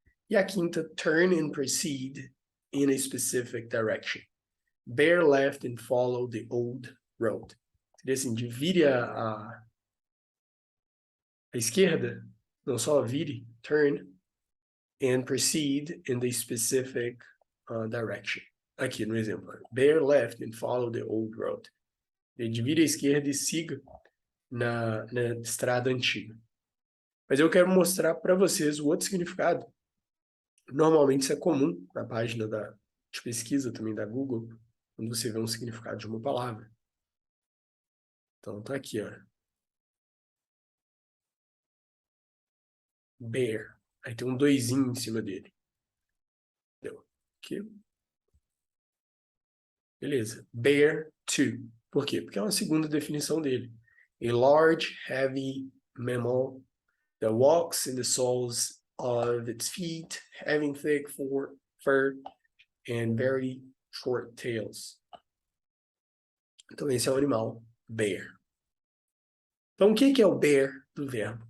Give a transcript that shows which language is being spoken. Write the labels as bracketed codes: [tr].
[pt] E a quinta, [en] turn and proceed in a specific direction. Bear left and follow the old road. [pt] Seria assim, de vire a esquerda, não só vire, [en] turn, and proceed in the specific direction. [pt] Aqui no exemplo. [en] Bear left and follow the old road. [pt] De vire à esquerda e siga na estrada antiga. Mas eu quero mostrar para vocês o outro significado. Normalmente isso é comum na página de pesquisa também da Google, quando você vê um significado de uma palavra. Então tá aqui, ó. Bear. Aí tem um 2zinho em cima dele. Entendeu? Aqui. Beleza. Bear to. Por quê? Porque é uma segunda definição dele. [en] A large, heavy mammal that walks in the soles of its feet, having thick fur and very short tails. [pt] Então esse é o animal bear. Então o que é o bear do verbo?